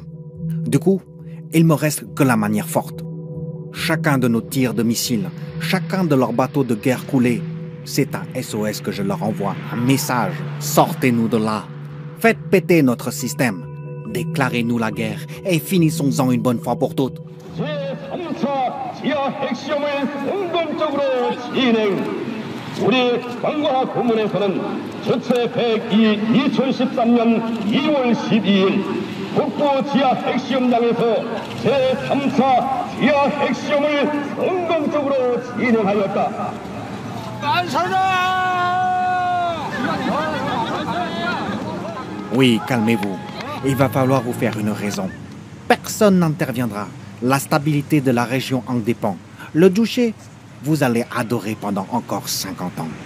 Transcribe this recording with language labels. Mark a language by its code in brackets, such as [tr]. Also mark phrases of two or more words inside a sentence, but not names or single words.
[fr] Du coup, il me reste que la manière forte. Chacun de nos tirs de missiles, chacun de leurs bateaux de guerre coulés, c'est un SOS que je leur envoie, un message. Sortez-nous de là. Faites péter notre système. Déclarez-nous la guerre et finissons-en une bonne fois pour toutes. [ko] 제3차 지하 핵시험을 성공적으로 진행. 우리 국방과 고문에서는 주최 102 2013년 2월 12일 북부 지하 핵시험장에서 제3차 지하 핵시험을 성공적으로 진행하였다. [fr] Oui, calmez-vous. Il va falloir vous faire une raison. Personne n'interviendra. La stabilité de la région en dépend. Le Juche, vous allez adorer pendant encore 50 ans.